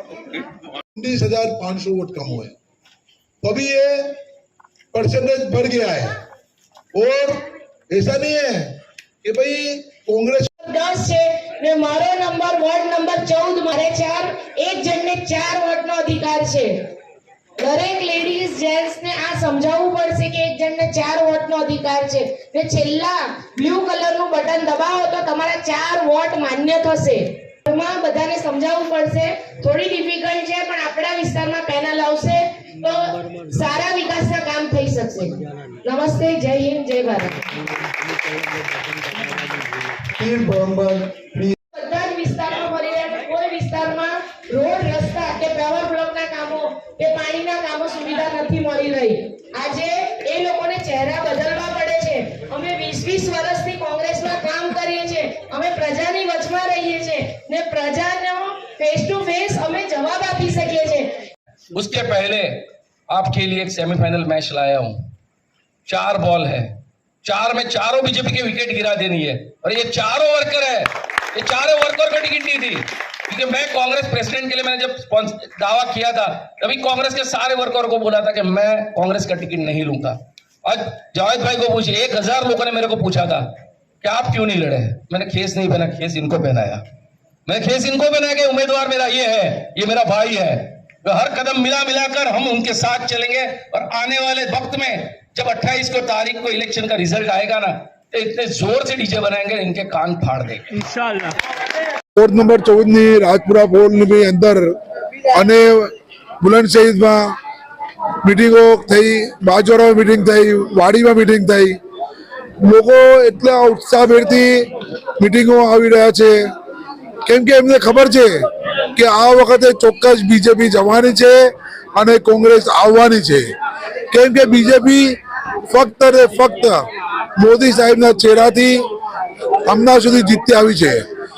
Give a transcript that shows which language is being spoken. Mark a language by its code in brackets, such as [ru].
[hi] 19,500 vote कम हुए, तो अभी ये परसेंटेज बढ़ गया है। और ऐसा नहीं है कि भाई कांग्रेस [gu] 10 છે ને મારો નંબર વોર્ડ નંબર 14 મારે 4 એક જણને 4 વોટનો અધિકાર છે। દરેક લેડીઝ જેન્ટ્સ ને આ સમજાવવું પડશે કે એક જણને 4 વોટનો અધિકાર છે ને છેલ્લા બ્લુ કલરનું બટન દબાવો તો તમારા 4 વોટ માન્ય થશે। એમાં બધાને સમજાવવું પડશે। થોડી ડિફિકલ્ટ છે પણ આપણા વિસ્તારમાં પેનલ આવશે તો સારા વિકાસના કામ થઈ શકશે। નમસ્તે, જય હિન્દ, જય ભારત। બધા જ વિસ્તારમાં ફરીને કોઈ વિસ્તારમાં રોડ, રસ્તા કે પાવર બ્લોકના કામો કે પાણીના કામો સુવિધા નથી મળી રહી। આજે એ લોકોને ચહેરા બદલવા પડે છે। અમે 20-20 વર્ષથી કોંગ્રેસમાં કામ કરીએ છીએ, અમે પ્રજાની વચમાં રહીએ છીએ ને પ્રજાનો ફેસ ટુ ફેસ અમે જવાબ આપી શકીએ છીએ। [hi] उसके पहले आपके लिए एक सेमीफाइनल मैच लाया हूं। 4 बॉल है, 4 में चारों बीजेपी के विकेट गिरा देनी है और ये चारों वर्कर है, ये चारों वर्कर को टिकट दी थी क्योंकि मैं कांग्रेस प्रेसिडेंट के लिए मैंने जब दावा किया था तभी कांग्रेस के सारे वर्कर को बोला था कि मैं कांग्रेस का टिकट नहीं लूंगा। आज जावेद भाई को पूछिए, 1000 लोगों ने मेरे को पूछा था कि आप क्यों नहीं लड़े। मैंने खेस नहीं पहना, खेस इनको पहनाया। मैंने खेस इनको पहनाया कि उम्मीदवार मेरा ये है, ये मेरा भाई है, तो हर कदम मिलाकर हम उनके साथ चलेंगे और आने वाले वक्त में जब 28 को तारीख को इलेक्शन का रिजल्ट आएगा ना तो इतने जोर से डीजे बनाएंगे इनके कान फाड़ देंगे इंशाअल्लाह। [gu] वोर्ड नंबर 14 राजपुरा बोर्डની અંદર અને બુલંદશહીદમાં મીટિંગો થઈ, બાજોરામાં મીટિંગ થઈ, વાડીમાં મીટિંગ થઈ। લોકો એટલા ઉત્સાહભેરથી મીટિંગો આવી રહ્યા છે કેમ કે એમને ખબર છે કે આ વખતે ચોક્કસ બીજેપી જવાની છે અને કોંગ્રેસ આવવાની છે, કેમ કે બીજેપી ફક્ત ને ફક્ત મોદી સાહેબના ચહેરાથી હમણાં સુધી જીતતી આવી છે।